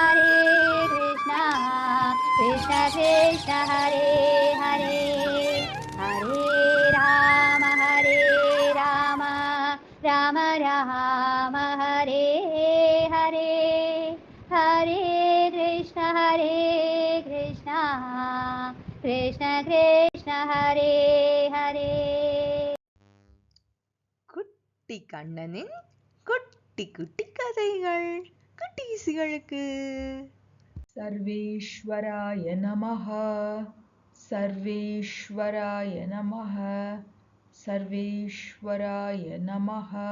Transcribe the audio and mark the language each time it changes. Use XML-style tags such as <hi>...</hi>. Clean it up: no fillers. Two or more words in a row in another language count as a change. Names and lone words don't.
<sa>कृष्ण कृष्ण हरे हरे हरे राम राम राम हरे हरे हरे कृष्ण कृष्ण कृष्ण हरे हरे</sa> <ta>குட்டி கண்ணனின் குட்டி குட்டி கதைகள் குட்டீசிகளுக்கு.</ta> <sa>सर्वेश्वराय नमः सर्वेश्वराय नमः सर्वेश्वराय नमः.</sa>